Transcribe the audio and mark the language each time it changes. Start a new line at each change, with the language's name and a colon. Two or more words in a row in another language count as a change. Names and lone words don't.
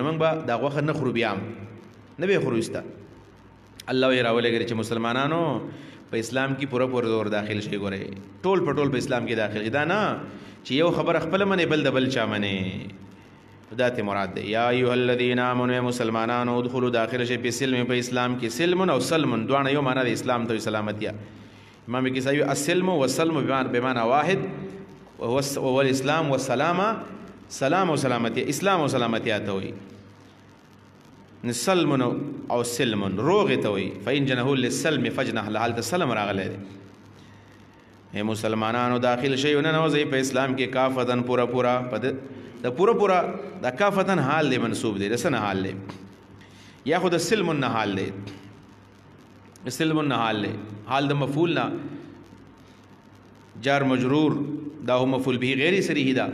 Pashto: نو موږ به دا غوښه نه خورو بیا هم نه به خورو ایسته. الله یې راولېږلی چې مسلمانانو په اسلام کې پوره زور داخل شي. ګورئ ټول په ټول په اسلام کې داخل شي. دا نه چې یو خبره خپله منې بل د بل چا منې. دا ته مراد دی.
Arabic: یا ایها الذین آمنوا
Pashto: مسلمانانو ادخلوا داخل شي په سلم په اسلام کې. سلم او سلم دواړه یو معنا د اسلام ته سلامتیا.
Arabic: امام کسائی السلم والسلم بمعنى واحد وهو الاسلام والسلامه سلام و سلامتی.
Pashto: اسلام و سلامتی ته وي. سلم او سلم روغ ته وي.
Arabic: فإن جنحوا للسلم فجنح لها.
Pashto: هلته سلم راغلی دی. اے مسلمانانو داخل شئ ننوځئ په اسلام کې کافتن پورا د پورا د کافتن حال دی منصوب دی. د څه نه حال دی؟ یا خو د سلم نه حال دی. سلم نه حال دی. حال د مفعول نه
Arabic: جار مجرور
Pashto: دا هو
Arabic: مفعول به غیر صریح
Pashto: دا.